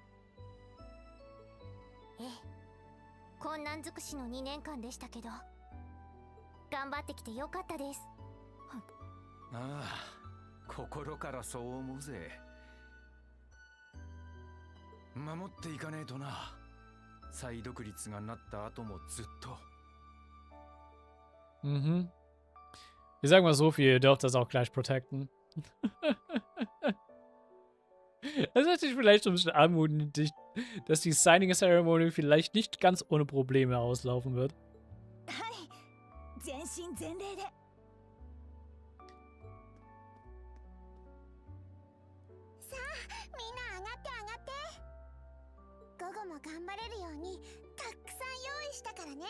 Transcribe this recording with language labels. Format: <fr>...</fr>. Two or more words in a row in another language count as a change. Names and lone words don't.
<ja>ええ、困難尽くしの2年間でしたけど、頑張ってきてよかったです。ああ、心からそう思うぜ。守っていかねえとな。再独立がなった後もずっと。 Mhm.</ja> <de>Ich sag mal so viel, ihr dürft das auch gleich protecten. Das ist natürlich vielleicht so ein bisschen anmutig, dass die</de> <en>Signing Ceremony</en> <de>vielleicht nicht ganz ohne Probleme auslaufen wird.</de> <ja>はい、全身全霊で。さあ、みんな上がって上がって。午後も頑張れるようにたくさん用意したからね。</ja>